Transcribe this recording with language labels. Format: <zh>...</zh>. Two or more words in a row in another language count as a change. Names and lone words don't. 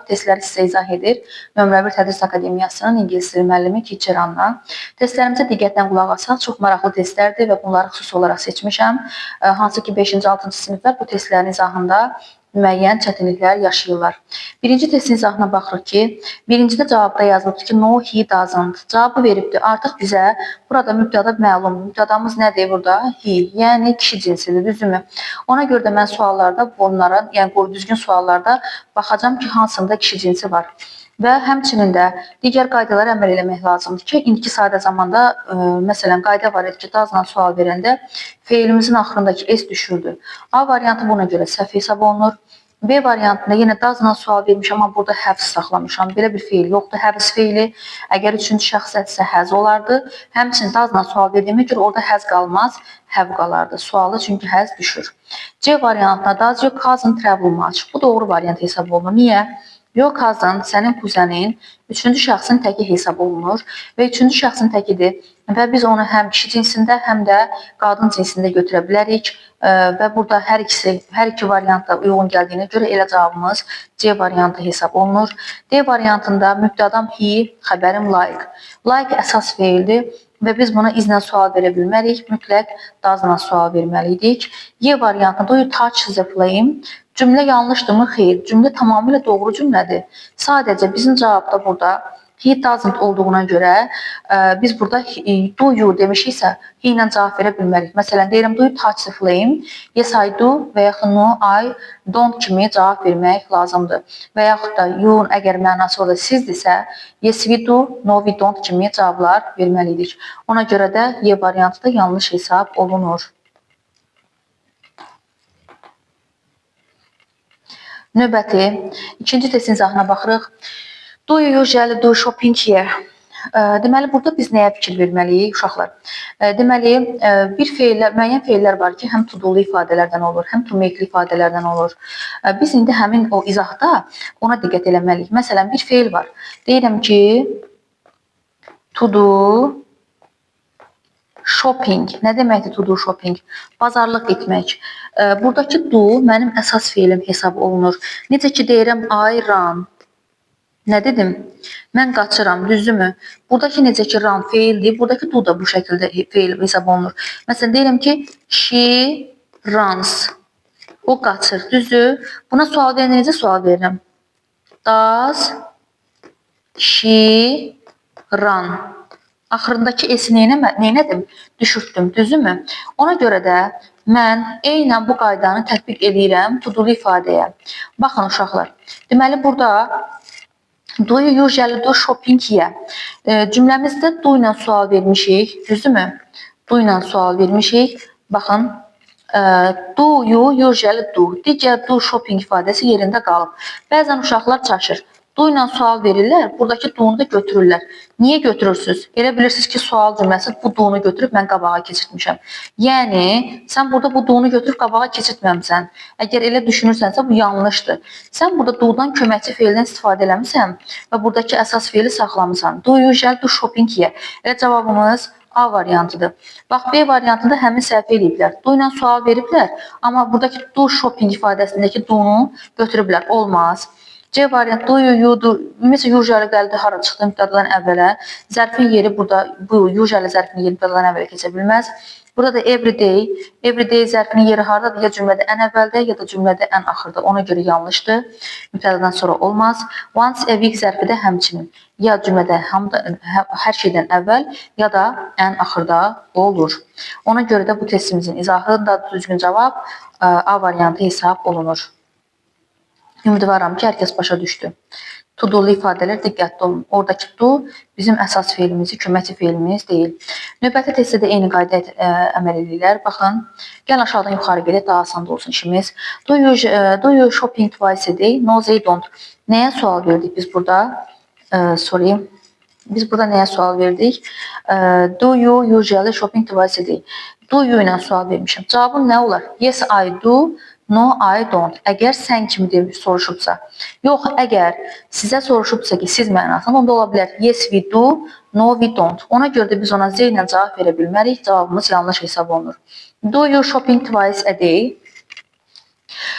<az>Testləri sizə izah edir Nömrə 1 Tədris Akademiyasının İngilis dili müəllimi Teacher Anna. Testlərimizə diqqətlə qulaq asaq, çox maraqlı testlərdir və bunları xüsusi olaraq seçmişəm. Hansı ki 5-ci, 6-cı siniflər bu testlərin izahında müəyyən çətinliklər yaşayırlar. Birinci testin izahına baxırıq ki, birincidə cavabda yazılıbdır ki,</az> <en>no, he doesn't.</en> <az>Cavabı veribdir. Artıq bizə burada mübtəda məlumdur. Mübtədamız nədir burada? He, yəni kişi cinsidir, düzdürmü? Ona görə də mən suallarda bunlara, yəni düzgün suallarda baxacağam ki, hansında kişi cinsi var. Və həmçinin də digər qaydalara əməl eləmək lazımdır ki, indiki sadə zamanda, məsələn, qayda var idi ki, doesn't sual verəndə feilimizin axırındakı s düşürdü. A variantı buna görə səhv hesab olunur. B variantında yenə doesn't sual vermişəm, amma burada have saxlamışam. Belə bir feil yoxdur, have feili. Əgər üçüncü şəxsiyyətsə has olardı. Həmçinin doesn't sual verdiyimə görə orada has qalmaz, have qalardı. Sualı çünki has düşür. C variantına</az> <en>does your cousin travel much?</en> <az>Bu doğru variant hesab olunur. Niyə?</az> <en>Your cousin,</en> <az>sənin kuzenin üçüncü şəxsin təki hesab olunur və üçüncü şəxsin təkidir və biz onu həm kişi cinsində, həm də qadın cinsində götürə bilərik və burada hər iki variant da uyğun gəldiyinə görə elə cavabımız C variantı hesab olunur. D variantında mübtədam he, xəbərim like. Like əsas feildir və biz buna izlə sual verə bilmərik, mütləq doesn't sual verməliydik. Y variantında</az> <en>do you touch the flame?</en> <az>Cümlə yanlışdırmı? Xeyr. Cümlə tamamilə doğru cümlədir. Sadəcə bizim cavabda burada</az> <en>he doesn't</en> <az>olduğuna görə biz burada</az> <en>do you</en> <az>demişiksə he ilə cavab verə bilmərik. Məsələn, deyirəm</az> <en>do you touch the flame? Yes I do</en> <az>və yaxud</az> <en>no I don't</en> <az>kimi cavab vermək lazımdır. Və yaxud da you əgər mənası orada sizdirsə</az> <en>yes we do, no we don't</en> <az>kimi cavablar verməliydik. Ona görə də Y variantı da yanlış hesab olunur. Növbəti, ikinci testin izahına baxırıq.</az> <en>Do you usually do shopping here?</en> <az>Deməli, burada biz nəyə fikir verməliyik, uşaqlar? Deməli, müəyyən feillər var ki, həm to-do'lu ifadələrdən olur, həm to-make'li ifadələrdən olur. Biz indi həmin o izahda ona diqqət eləməliyik. Məsələn, bir feil var. Deyirəm ki,</az> <en>to do shopping.</en> <az>Nə deməkdir</az> <en>to do shopping?</en> <az>Bazarlıq etmək. Buradakı do mənim əsas feilim hesab olunur. Necə ki deyirəm</az> <en>I run.</en> <az>Nə dedim? Mən qaçıram, düzdürmü? Buradakı necə ki run feildir, buradakı do da bu şəkildə feil hesab olunur. Məsələn, deyirəm ki</az> <en>she runs.</en> <az>O qaçır, düzdür? Buna sual verəndə necə sual verirəm?</az> <en>Does she run?</en> <az>Axırındakı s-i neynədim? Düşürtdüm, düzdürmü? Ona görə də mən eynən bu qaydanı tətbiq edirəm to-do'lu ifadəyə. Baxın uşaqlar, deməli burada</az> <en>do you usually do shopping here?</en> <az>Cümləmizdə do ilə sual vermişik, düzdürmü? Do ilə sual vermişik. Baxın,</az> <en>do you usually do.</en> <az>Digər</az> <en>do shopping</en> <az>ifadəsi yerində qalıb. Bəzən uşaqlar çaşır. Do ilə sual verirlər, buradakı do-nu da götürürlər. Niyə götürürsünüz? Elə bilirsiniz ki, sual cümləsi bu do-nu götürüb mən qabağa keçirtmişəm. Yəni, sən burada bu do-nu götürüb qabağa keçirtməmsən. Əgər elə düşünürsənsə, bu yanlışdır. Sən burada do-dan köməkçi feildən istifadə eləmirsən və buradakı əsas feili saxlamısan.</az> <en>Do you usually do shopping here?</en> <az>Elə cavabımız A variantıdır. Bax, B variantında həmin səhv eləyiblər. Do ilə sual veriblər, amma buradakı</az> <en>do shopping</en> <az>ifadəsindəki do-nu götürüblər. Olmaz. C variant</az> <en>do you do.</en> <az>Ümumiyyətlə usually gəldi hara çıxdı mübtədadan əvvələ. Zərfin yeri burada bu usually zərfinin yeri mübtədadan əvvələ keçə bilməz. Burada da everyday. Everyday zərfinin yeri hardadır? Ya cümlədə ən əvvəldə, ya da cümlədə ən axırda. Ona görə yanlışdır. Mübtədadan sonra olmaz.</az> <en>Once a week</en> <az>zərfi də həmçinin. Ya cümlədə hər şeydən əvvəl, ya da ən axırda olur. Ona görə də bu testimizin izahında düzgün cavab A variantı hesab olunur. Ümidvaram ki, hər kəs başa düşdü. To-do'lu ifadələr diqqətli olun. Oradakı do bizim əsas feilimiz, köməkçi feilimiz deyil. Növbəti testdə də eyni qayda əməl edirlər. Baxın, gəl aşağıdan yuxarı gedək, daha asan olsun işimiz.</az> <en>Do you shopping twice a day? No, they don't.</en> <az>Nəyə sual verdik biz burada? Biz burada nəyə sual verdik?</az> <en>Do you usually shopping twice a day? Do you</en> <az>ilə sual vermişəm. Cavabım nə olar?</az> <en>Yes, I do. No, I don't.</en> <az>Əgər sən kimi soruşubsa. Yox, əgər sizə soruşubsa ki, siz mənasında, onda ola bilər.</az> <en>Yes, we do. No, we don't.</en> <az>Ona görə də biz ona Z ilə cavab verə bilmərik. Cavabımız yanlış hesab olunur.</az> <en>Do you shopping twice a day?</en>